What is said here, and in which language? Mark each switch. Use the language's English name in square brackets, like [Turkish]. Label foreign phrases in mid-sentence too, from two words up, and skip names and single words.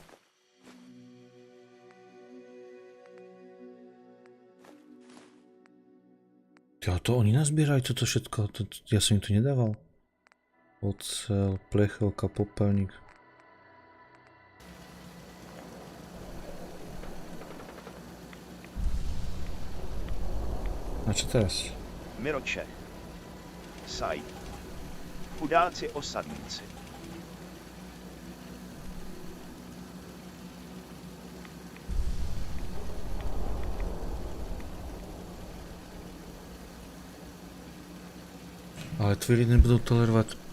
[Slovak] Ja, to oni nazbierali toto všetko, ja som im to nedával. [Czech] Ocel, plechovka, popelník. [Slovak] A čo teraz? Miroče. Sight. Chudáci osadníci. [Czech] Ale tvoji lidé nebudou tolerovat.